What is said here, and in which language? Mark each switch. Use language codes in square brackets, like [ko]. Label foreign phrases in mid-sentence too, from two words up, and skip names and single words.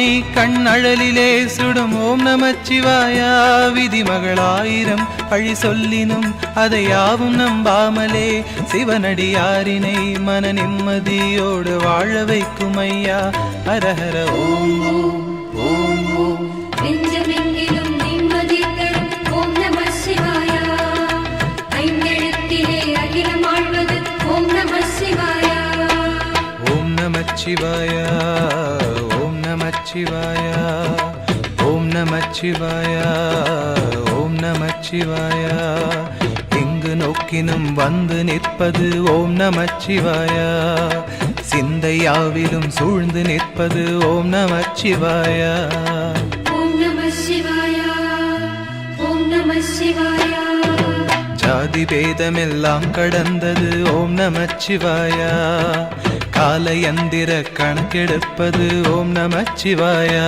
[ta] கண்ணழலிலே சுடும் [sa] ॐ नमः शिवाय [ta] விதிமகளாயிரம் பழி சொல்லினும் அதை யாவும் நம்பாமலே சிவனடியாரினை மன நிம்மதியோடு வாழ வைக்கும் ஐயா [sa] हरहर ॐ ॐ ॐ ॐ [ta] நெஞ்சமெங்கிலும் நிம்மதி தரும் [sa] ॐ नमः शिवाय [ta] ஐந்தெழுத்திலே அகிலம் ஆழ்வது [sa] ॐ नमः शिवाय ॐ नमः शिवाय ॐ नमः शिवाय ॐ नमः शिवाय ॐ नमः शिवाय [ta] எங்கு நோக்கினும் வந்து நிற்பது [sa] ॐ नमः शिवाय [ta] சிந்தையாவிலும் சூழ்ந்து நிற்பது [sa] ॐ नमः शिवाय ॐ नमः शिवाय ॐ नमः शिवाय [ta] ஜாதி பேதமெல்லாம் கடந்தது [sa] ॐ नमः शिवाय [ta] காலயந்திர கணக்கெடுப்பது [sa] ॐ नमः शिवाय